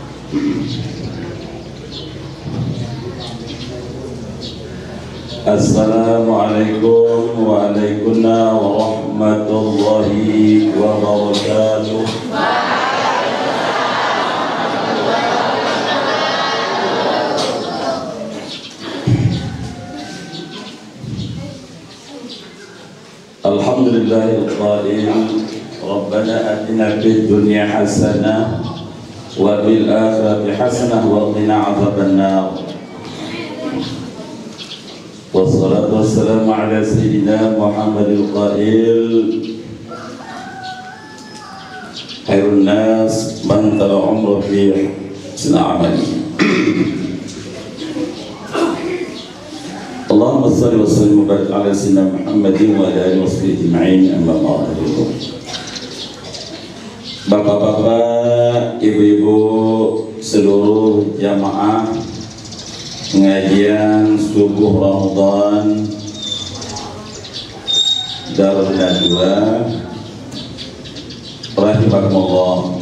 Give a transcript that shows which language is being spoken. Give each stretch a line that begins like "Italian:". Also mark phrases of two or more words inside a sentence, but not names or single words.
Arabic: السلام عليكم ورحمة الله وبركاته. الحمد لله القائل ربنا آتنا في الدنيا حسنة وفي الآخرة حسنة وقنا عذاب النار. والصلاة والسلام على سيدنا محمد القائل خير الناس من طال عمره في حسن عمله. اللهم صل وسلم وبارك على سيدنا محمد وعلى آله وصحبه أجمعين أما بعد.
Indonesian: Bapak-bapak, ibu-ibu, seluruh jamaah pengajian subuh Ramadan Darul Nadwa rahimakumullah.